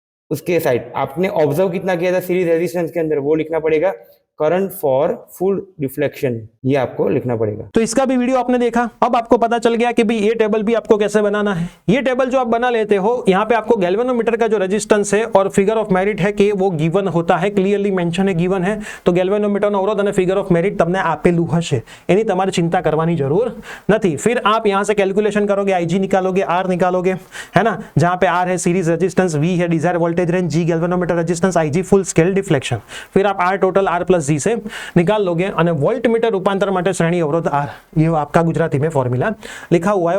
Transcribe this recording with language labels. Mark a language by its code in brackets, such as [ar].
[hi] उसके साइड आपने ऑब्जर्व कितना किया था सीरीज रेजिस्टेंस के अंदर वो लिखना पड़ेगा। करंट फॉर फुल रिफ्लेक्शन, ये आपको लिखना पड़ेगा। तो इसका भी वीडियो आपने देखा, अब आपको पता चल गया कि भाई ये टेबल भी आपको कैसे बनाना है। ये टेबल जो आप बना लेते हो, यहाँ पे आपको गैल्वेनोमीटर का जो रेजिस्टेंस है और फिगर ऑफ मेरिट है कि वो गिवन होता है, क्लियरली मेंशन है, गिवन है। [gu] तो गैल्वेनोमीटर નો અવરોધ અને ફિગર ઓફ મેરિટ તમને આપેલું હશે, એની તમારે ચિંતા કરવાની જરૂર નથી। [hi] फिर आप यहाँ से कैलकुलेशन करोगे, IG निकालोगे, R निकालोगे, है ना, जहाँ पे R है सीरीज रेजिस्टेंस, V है Dzire voltage range, G galvanometer resistance, IG full scale deflection. फिर आप R total R plus G से निकाल लोगे અને वोल्ट मीटर रूपांतर માટે श्रेणी अवरोध R, ये आपका गुजराती में फॉर्मूला लिखा हुआ है।